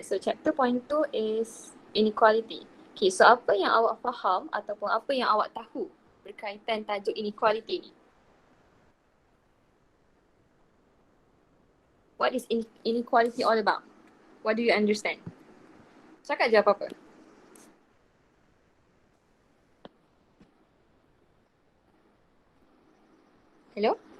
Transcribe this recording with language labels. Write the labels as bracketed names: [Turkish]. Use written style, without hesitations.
[English] So chapter point 2 is inequality. [Malay] Okay, so apa yang awak faham ataupun apa yang awak tahu berkaitan tajuk inequality ni? [English] What is inequality all about? What do you understand? [Malay] Cakap je apa-apa. [English] Hello?